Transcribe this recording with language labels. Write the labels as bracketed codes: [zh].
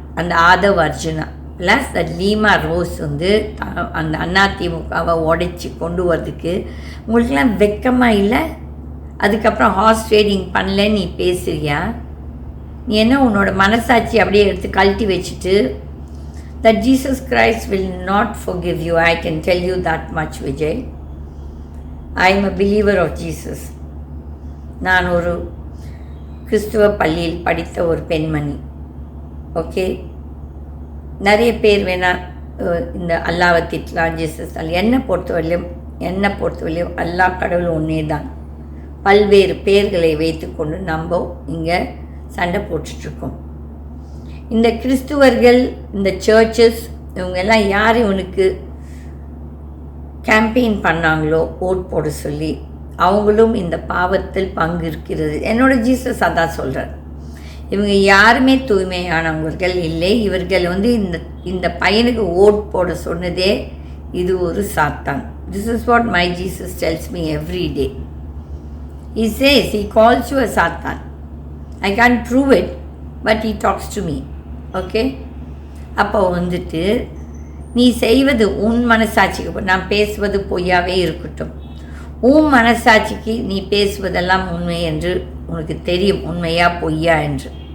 [ta] அந்த ஆதவ் அர்ஜுனா ப்ளஸ் த Lima rose வந்து அந்த அதிமுகவை உடைச்சி கொண்டு வரதுக்கு உங்களுக்கெல்லாம் வெக்கமாக இல்லை? அதுக்கப்புறம் ஹார்ஸ் ட்ரேடிங் பண்ணல நீ பேசுறியா? நீ என்ன உன்னோட மனசாட்சி அப்படியே எடுத்து கழட்டி வச்சுட்டு [en] that Jesus Christ will not forgive you. I can tell you that much, Vijay. I am a believer of Jesus. [ta] நான் ஒரு கிறிஸ்துவ பள்ளியில் படித்த ஒரு பெண்மணி. ஓகே, நிறைய பேர் வேணால் இந்த அல்லாவை திட்டலாம், ஜீசஸ் என்னை பொறுத்தவரையிலும் அல்லா கடவுள் ஒன்றே தான். பல்வேறு பேர்களை வைத்து கொண்டு நம்ம இங்கே சண்டை போட்டுட்ருக்கோம். இந்த கிறிஸ்துவர்கள், இந்த சர்ச்சஸ், இவங்கெல்லாம் யார் இவனுக்கு கேம்பெயின் பண்ணாங்களோ ஓட் போட சொல்லி, அவங்களும் இந்த பாவத்தில் பங்கு இருக்கிறது. என்னோடய ஜீசஸ் அதான் சொல்கிறார். இவங்க யாருமே தூய்மையானவர்கள் இல்லை. இவர்கள் வந்து இந்த பையனுக்கு ஓட் போட சொன்னதே இது ஒரு சாத்தான். [en] This is what my Jesus tells me every day. He says, he calls you a Satan. I can't prove it, but he talks to me. [ta] Okay, அப்போ வந்துட்டு நீ செய்வது உன் மனசாட்சிக்கு, நான் பேசுவது பொய்யாவே இருக்கட்டும், உன் மனசாட்சிக்கு நீ பேசுவதெல்லாம் உண்மை என்று உனக்கு தெரியும், உண்மையா பொய்யா என்று.